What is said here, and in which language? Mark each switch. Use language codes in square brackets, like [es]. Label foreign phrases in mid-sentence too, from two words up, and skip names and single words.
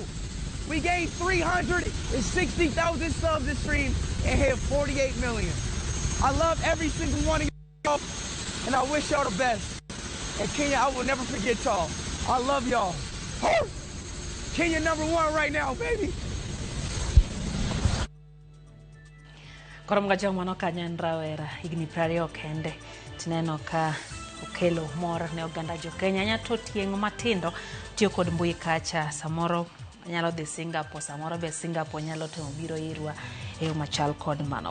[en] We gained 360,000 subs this stream and hit 48 million. I love every single one of y'all, and I wish y'all the best. And Kenya, I will never forget y'all. I love y'all. Kenya #1 right now, baby. [luo] Korom Gajwang mano kanyo rawera higni 20 kende. Tineno ka okelo mor ne oganda jo Kenya. Nya to tieng' matindo tiyo kod mbui kacha. Samoro nyalo dhi Singapore, samoro be Singapore nyalo temo biro irwa e machal kod mano.